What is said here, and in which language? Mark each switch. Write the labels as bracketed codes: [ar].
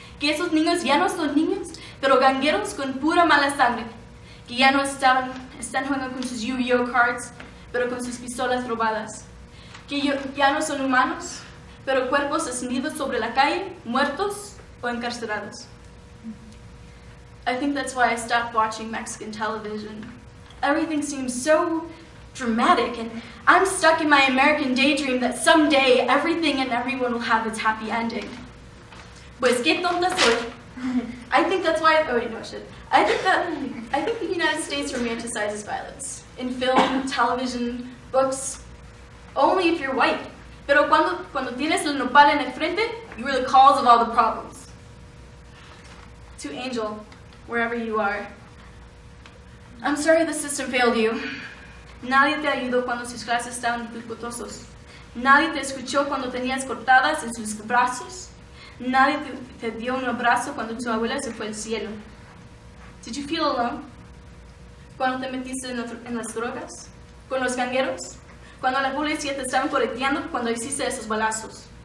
[es] Que esos niños ya no son niños, pero gangueros con pura mala sangre. Que ya no están jugando con sus Yu-Gi-Oh cards, pero con sus pistolas robadas. Que ya no son humanos, pero cuerpos escondidos sobre la calle, muertos o encarcelados. [en] I think that's why I stopped watching Mexican television. Everything seems so dramatic, and I'm stuck in my American daydream that someday everything and everyone will have its happy ending. [es] Pues qué tonta soy. [en] I think that's why, oh wait, no shit. I think the United States romanticizes violence. In film, television, books, only if you're white. [es] Pero cuando tienes el nopal en el frente, [en] you are the cause of all the problems. To Angel, wherever you are. I'm sorry the system failed you. [es] Nadie te ayudó cuando sus clases estaban dificultosos. Nadie te escuchó cuando tenías cortadas en sus brazos. Nadie te dio un abrazo cuando tu abuela se fue al cielo. [en] Did you feel alone? [es] Cuando te metiste en las drogas, con los gangueros, cuando la policía te estaban correteando, cuando hiciste esos balazos.